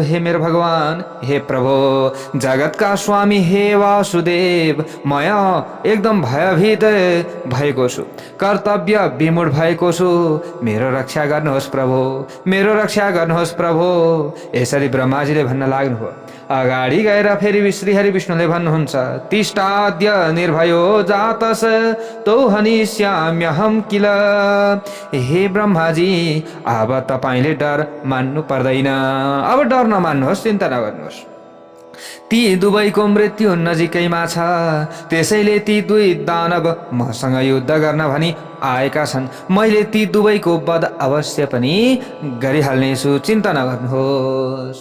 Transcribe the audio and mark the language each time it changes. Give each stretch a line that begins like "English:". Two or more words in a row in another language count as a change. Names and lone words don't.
Nepali: हे मेरो भगवान, हे प्रभु, जगतका स्वामी हे वासुदेव, म एकदम भयभीत भएको छु, कर्तव्य विमूढ भएको छु। मेरो रक्षा गर्नुहोस् प्रभु, मेरो रक्षा गर्नुहोस् प्रभु। यसरी ब्रह्माजीले भन्न लाग्नुभयो। अगाडि गएर फेरि श्रीहरि विष्णुले भन्नुहुन्छ,
Sanskrit: तिष्ठाद्य निर्भयो जातस तौ हनिष्याम्यहं किल।
Nepali: हे ब्रह्माजी, अब तपाईले डर मान्नु पर्दैन। अब डर नमान्नुहोस्, चिन्ता नगर्नुहोस्। ती दुवैको मृत्यु नजिकैमा छ। त्यसैले ती दुई दानव मसँग युद्ध गर्न भनी आएका छन्। मैले ती दुवैको वध अवश्य पनि गरिहाल्नेछु, चिन्ता नगर्नुहोस्।